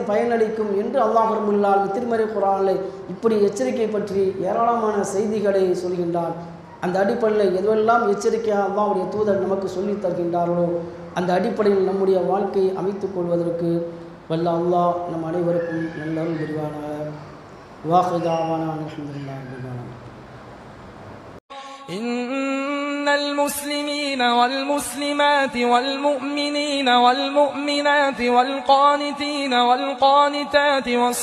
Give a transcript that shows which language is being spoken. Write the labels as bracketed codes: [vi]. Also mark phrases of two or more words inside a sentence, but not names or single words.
[ta] பயனளிக்கும் என்று அல்லாஹ் [ar] رب العالمين [ta] திருமறை குர்ஆனில் இப்படி எச்சரிக்கை பற்றி ஏராளமான செய்திகளை சொல்கின்றார். அந்த அடிப்படையில் எதுவெல்லாம் எச்சரிக்கையாக அல்லாஹ்வுடைய தூதர் நமக்கு சொல்லித் தருகின்றார்களோ அந்த அடிப்படையில் நம்முடைய வாழ்க்கையை அமைத்துக் கொள்வதற்கு வல்ல அல்லாஹ் நம் அனைவருக்கும் நல்லருள் புரிவானாக. [ar] وآخر دعوانا الحمد لله رب العالمين. إن المسلمين والمسلمات والمؤمنين والمؤمنات والقانتين والقانتات و